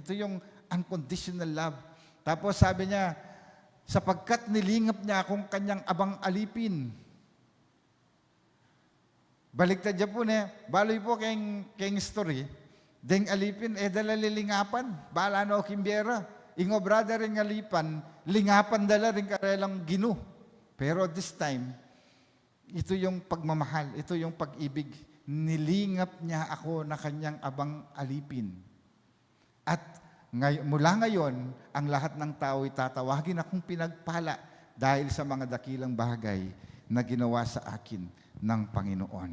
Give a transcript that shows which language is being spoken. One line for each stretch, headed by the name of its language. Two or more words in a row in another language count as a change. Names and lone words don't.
Filipino: Ito yung
English: unconditional love.
Filipino: Tapos sabi niya, sapagkat nilingap niya akong kanyang abang alipin.
Pampanga: Baliktad niya po baloy po kayong story, deng alipin, dala lilingapan, bala no kimbiera. Ingo brother ring alipan, lingapan dala ring karelang ginu.
English: Pero this time,
Filipino: ito yung pagmamahal, ito yung pag-ibig. Nilingap niya ako na kanyang abang alipin. At mula ngayon, ang lahat ng tao ay tatawagin akong pinagpala dahil sa mga dakilang bagay na ginawa sa akin ng Panginoon.